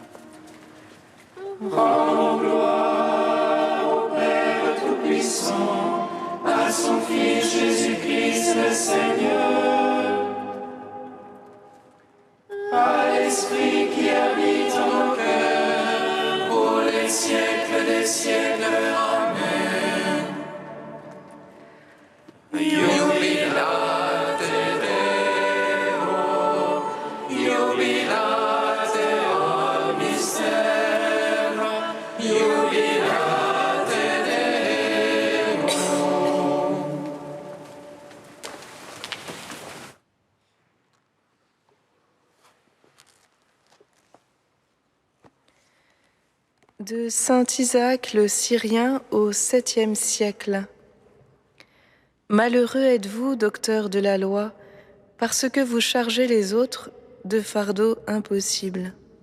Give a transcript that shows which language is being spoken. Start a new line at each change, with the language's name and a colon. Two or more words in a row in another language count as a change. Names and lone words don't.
French: Rendons gloire au Père Tout-Puissant, à son Fils Jésus-Christ le Seigneur, à l'Esprit qui habite en nos cœurs, pour les siècles des siècles. Amen.
Latin: Jubilate Deo, jubilate ad mystera, jubilate Deo.
French: De saint Isaac le Syrien au 7e siècle. Malheureux êtes-vous, docteur de la loi, parce que vous chargez les autres de fardeaux impossibles.